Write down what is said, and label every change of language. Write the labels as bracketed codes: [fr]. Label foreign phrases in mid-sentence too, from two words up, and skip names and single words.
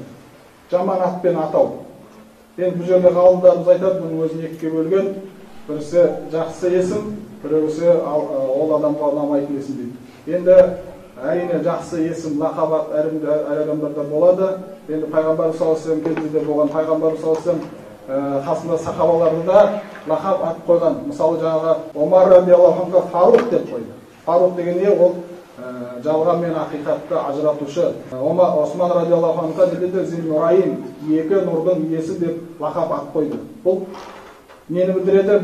[kk] Жаман атпен атау. Енді бұл жерде ғалымдарымыз айтады, бұның өзін екіге бөлген. Бірісі жақсы есім, бірісі ол адамға ұнамайтын есім дейді. Енді әрине жақсы есім, лақабат әр адамдарда болады. Енді пайғамбар [ar] صلى الله عليه وسلم [kk] кезінде болған, пайғамбар [ar] صلى الله عليه وسلم [kk] қасында сахабаларында лақап ат қойған. Мысалы жаңағы Омар [ar] رضي الله عنه [kk] Фаруқ деп қойды. Фаруқ деген не? Ол жалған мен ақиқатты ажыратушы. Осман [ar] رضي الله عنه [kk] dedi Зил-Нурайин, екі нұрдың иесі деп лақап ат қойды. Бұл нені білдіреді?